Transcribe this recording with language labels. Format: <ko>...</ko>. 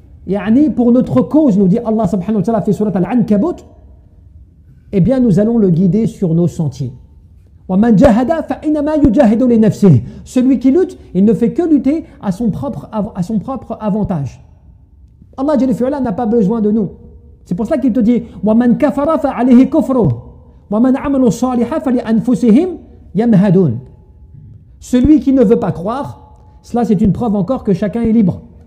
<fr>yani pour notre cause, nous dit Allah subhanahu wa ta'ala fi surat Al-Ankabut, eh bien nous allons le guider sur nos sentiers.</fr> <ar>وَمَنْ جَاهَدَ فَإِنَّمَا يُجَاهِدُ لِنَفْسِهِ.</ar> <fr>Celui qui lutte, il ne fait que lutter à son propre avantage. Allah Jalla fi'ala n'a pas besoin de nous. C'est pour cela qu'il te dit</fr> <ar>وَمَنْ كَفَرَ فَعَلَيْهِ كُفْرُهُ وَمَنْ عَمَلُوا الصَّالِحَ فَلِأَنفُسِهِمْ يَمْهَدُونَ.</ar> <fr>Celui qui ne veut pas croire, cela c'est une preuve encore que chacun est libre.</fr>